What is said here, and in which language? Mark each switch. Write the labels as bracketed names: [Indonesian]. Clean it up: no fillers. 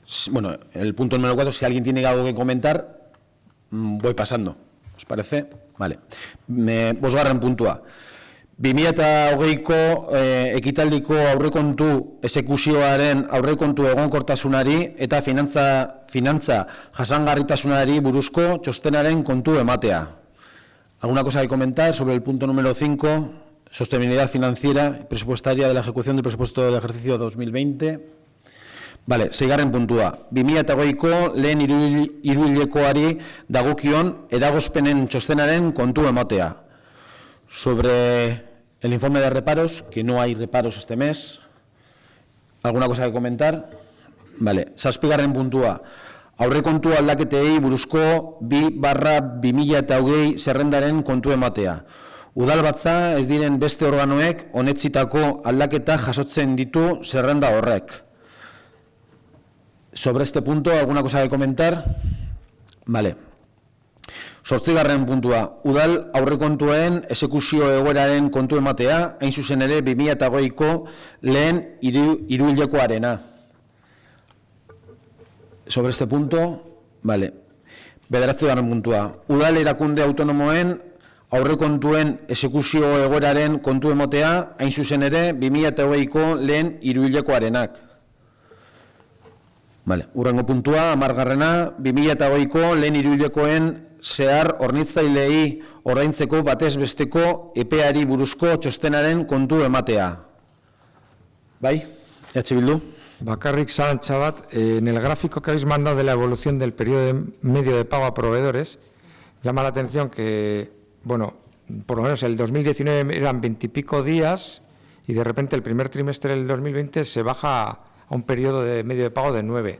[Spanish] Bueno, el punto número 4, si alguien tiene algo que comentar, voy pasando. ¿Os parece? Vale. [Basque] Bosgarren puntua. 2020ko ekitaldiko aurrekontu exekuzioaren aurrekontu egonkortasunari eta finantza jasangarritasunari buruzko txostenaren kontu ematea. [Spanish] ¿Alguna cosa que comentar sobre el punto número 5? Sostenibilidad financiera y presupuestaria de la ejecución del presupuesto del ejercicio 2020. [Basque] Vale, 6. puntua. 2020ko lehen hiruhilekoari dagokion eragozpenen txostenaren kontu ematea. [Spanish] Sobre el informe de reparos, que no hay reparos este mes. ¿Alguna cosa que comentar? [Basque] Vale, 7. puntua. Aurrekontu aldaketei buruzko 2/2020 zerrendaren kontu ematea. Udalbatza ez diren beste organoek onetsitako aldaketa jasotzen ditu zerrenda horrek. [Spanish] Sobre este punto, ¿alguna cosa que comentar? [Basque] Vale. 8. puntua. Udal aurrekontuen exekuzio egoeraren kontu ematea, hain zuzen ere 2020ko lehen hiruhilekoarena. [Spanish] Sobre este punto, vale. 9. puntua. [Basque] Udal erakunde autonomoen aurrekontuen exekuzio egoeraren kontu ematea, hain zuzen ere 2020ko lehen hiruhilekoarenak. Vale, hurrengo puntua, 10. 2020ko lehen hiruhilekoen zehar hornitzailei ordaintzeko batez besteko epeari buruzko txostenaren kontu ematea. Bai, H. Bildu. Bakarrik zalantza bat, [Spanish] en el gráfico que habéis mandado de la evolución del periodo medio de pago a proveedores, llama la atención que, bueno, por lo menos el 2019 eran 20 y pico días y de repente el primer trimestre del 2020 se baja a un periodo de medio de pago de 9.